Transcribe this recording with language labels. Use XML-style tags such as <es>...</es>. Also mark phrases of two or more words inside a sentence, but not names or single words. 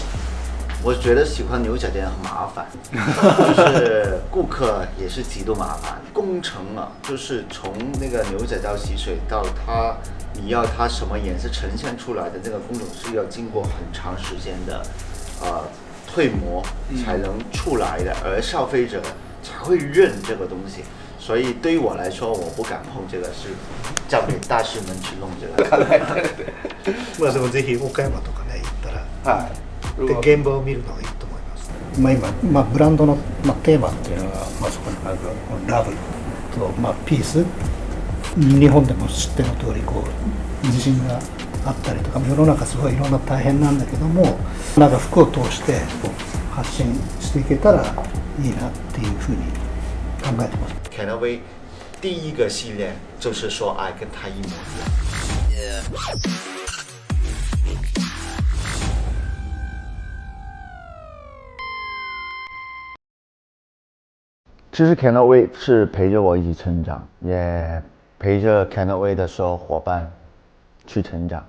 <zh>我觉得喜欢牛仔的人很麻烦，就是顾客也是极度麻烦。工程啊，就是从那个牛仔到洗水到你要它什么颜色呈现出来的这个工种是要经过很长时间的退模才能出来的，而消费者才会认这个东西。所以对于我来说，我不敢碰这个，是交给大师们去弄这个。</zh> <ja>まあでもぜひ岡山とかね行ったら、で現場を見るのがいいと思います。今、ブランドの、テーマっていうのは、そこにあるラブと、ピース。日本でも知っての通り地震があったりとか、世の中すごいいろんな大変なんだけども、なんか服を通して発信していけたらいいなっていうふうに考えてます。</ja> <zh>Canaway 第一个系列就是说爱跟他一模一样。其实 Canaway 是陪着我一起成长，也陪着 Canaway 的所有伙伴去成长。</zh>